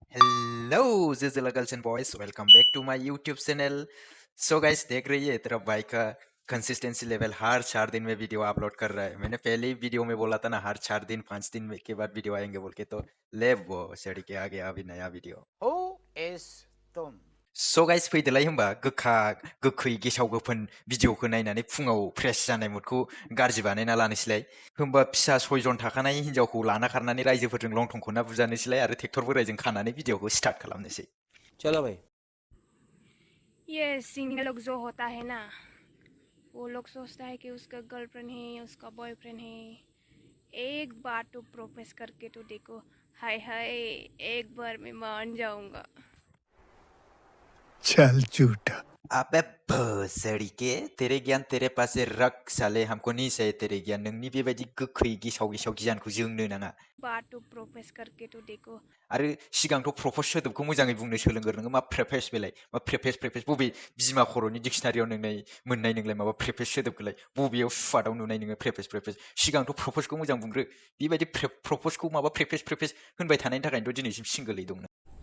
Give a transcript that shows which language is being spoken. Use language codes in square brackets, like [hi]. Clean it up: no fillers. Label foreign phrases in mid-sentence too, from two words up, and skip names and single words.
[en] Hello जिजिला girls and boys, welcome back to my YouTube channel। so guys, [hi] देख रही है तेरा भाई का [en] consistency level [hi] हर 4 दिन में वीडियो अपलोड कर रहा है। मैंने पहले ही वीडियो में बोला था ना, हर 4 दिन 5 दिन के बाद वीडियो आएंगे बोल के, तो ले वो सड़ी के आ गया अभी नया वीडियो। Who is तुम? [en] so guys, [brx] फैदोलाय होमबा गोखा गोखै गेसाव गोफोन भिडिअखौ नायनानै फुङाव फ्रेश जानाय मुडखौ गाज्रि बानायना लानोसैलाय। होमबा फिसा 6 जन थाखानाय हिन्जावखौ लाना खारनानै रायजोफोरजों लंथंखौना बुजानोसैलाय आरो ट्रेक्टर बोराइजों खानानै भिडिअखौ स्टार्ट खालामनोसै। [hi] चलो भाई। ये सिंगल लोग जो होता है ना, वो लोग सोचता है कि उसका गर्लफ्रेंड है, उसका बॉयफ्रेंड है। एक बार तो प्रोपोज करके तो देखो। हाय हाय, एक बार मैं मान जाऊंगा। चल झूठा। अबे भोसड़ी के, तेरे ज्ञान तेरे पास से रख साले, हमको नहीं चाहिए तेरे ज्ञान। [brx] नोंनि बेबायदि गोखै गेसाव गेसाव गियानखौ जोंनो नाङा। [hi] बार तो प्रोपोज करके तो देखो। [brx] आरो सिगांथ' प्रप'ज सोदोबखौ मोजाङै बुंनो सोलोंगोर। नोङो मा प्रेफेस बेलाय, मा प्रेफेस बबे बिमा खर'नि डिक्सनारियाव मोननाय नोंलाय माबा प्रेफेस सोदोबखौलाय? बबेयाव सुवादाव नुनाय नोङो प्रेफेस? सिगांथ' प्रप'जखौ मोजां बुंग्रो। बेबायदि प्रप'जखौ माबा प्रेफेस होनबाय थानायनि थाखायनोथ' दिनैसिम सिंगोलै दं नों।